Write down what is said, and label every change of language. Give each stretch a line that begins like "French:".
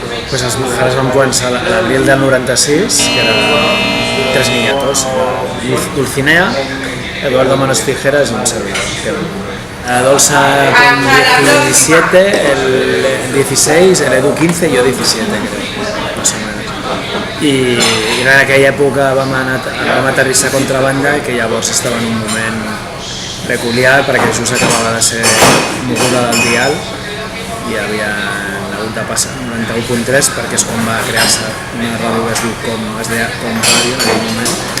Catalan: Pues els Majaras van començar a l'abril del 96, que eren 3 niñatos, Dulcinea, Eduardo Manos Tijeras
Spanish: y un servidor. Dolça con 17, el 16, el Edu 15 y yo 17, creo, más o menos.
Catalan: I en aquella època vam aterrissar a Contrabanda, que llavors estava en un moment peculiar perquè just acabava de ser moguda del dial i havia de passar 91.3 perquè és quan va crear-se una ràdio que es diu es deia Com Ràdio en aquell moment,